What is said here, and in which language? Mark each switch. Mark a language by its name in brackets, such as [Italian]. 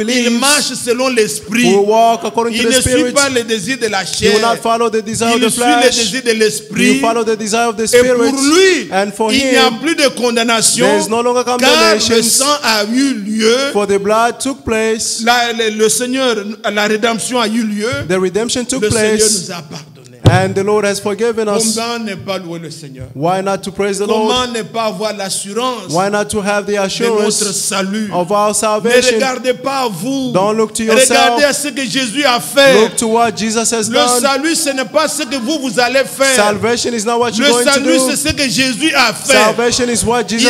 [English] believes [French] marche selon l'esprit. [English] will walk according [French] Il [English] to [French] ne [English] the [French] suit [English] spirit. [French] pas les désirs de la [English] He [French] chair. [English] will not follow the desire of [French] Il [English] the [French] suit les [English] flesh. [French] désirs de [English] He [French] l'esprit. [English] follow the desire of the [French] Et pour [English] spirit. [French] lui, [English] And for [French] il n'y a [English] him, [French] plus de condamnation, [English] there is no longer [French] car [English] condemnation, [French] le sang a eu lieu. [English] for the blood took place, [French] Le Seigneur, la rédemption a eu lieu. [English] the redemption took [French] Le Seigneur [English] place, [French] nous a pardonné. [English] and the Lord has forgiven us. [French] Comment ne pas louer le Seigneur? [English] Why not to praise the Lord? [French] Comment ne pas avoir l'assurance [English] Why not to have the [French] de notre [English] assurance [French] salut? [English] of our [French] Ne [English] salvation? [French] regardez pas à vous. [English] Don't look to yourself. [French] Regardez à ce que Jésus a fait. [English] Look to what Jesus has [French] Le [English] done. [French] salut, ce n'est pas ce que vous allez faire. [English] Salvation is not what you're [French] Le [English] going to [French] salut, [English] do. [French] c'est ce que Jésus a fait. [English] Salvation is what Jesus